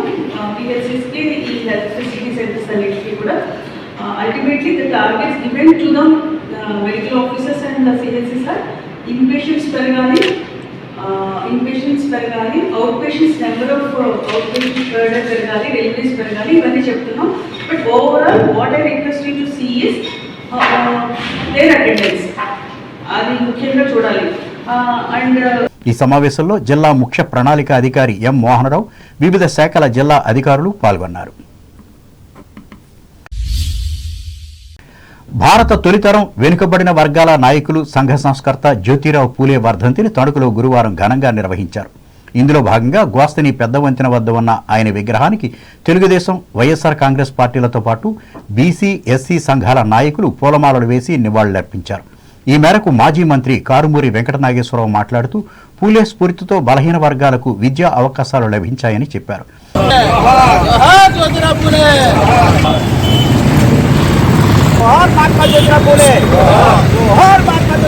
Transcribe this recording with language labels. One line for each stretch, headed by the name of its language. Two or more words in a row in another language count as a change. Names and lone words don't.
English: పిఎస్సీస్కి, ఈ health facility centers
Telugu: అన్నిటికీ కూడా
English: ultimately the targets given to the medical officers and CHCs are inpatients పెరగాలి, outpatients number of outpatients పెరగాలి, డెలివరీస్ పెరగాలి,
Telugu: ఇవన్నీ చెప్తున్నాం.
English: but overall what I request you to see is their attendance,
Telugu: అది ముఖ్యంగా చూడాలి.
English: and
Telugu: ఈ సమావేశంలో జిల్లా ముఖ్య ప్రణాళిక అధికారి ఎం మోహనరావు, వివిధ శాఖల జిల్లా అధికారులు పాల్గొన్నారు. భారత తొలితరం వెనుకబడిన వర్గాల నాయకులు, సంఘ సంస్కర్త జ్యోతిరావు పూలే వర్ధంతిని తణుకులో గురువారం ఘనంగా నిర్వహించారు. ఇందులో భాగంగా గోస్తని పెద్ద వంతెన వద్ద ఉన్న ఆయన విగ్రహానికి తెలుగుదేశం, వైఎస్ఆర్ కాంగ్రెస్ పార్టీలతో పాటు బీసీ, ఎస్సీ సంఘాల నాయకులు పూలమాలలు వేసి నివాళులర్పించారు. ఈ మేరకు మాజీ మంత్రి కారుమూరి వెంకటనాగేశ్వరరావు మాట్లాడుతూ పూలే స్ఫూర్తితో బలహీన వర్గాలకు విద్యా అవకాశాలు లభించాయని చెప్పారు.
Marathi: जोहार महात्मा ज्योतिराव फुले, जोहार।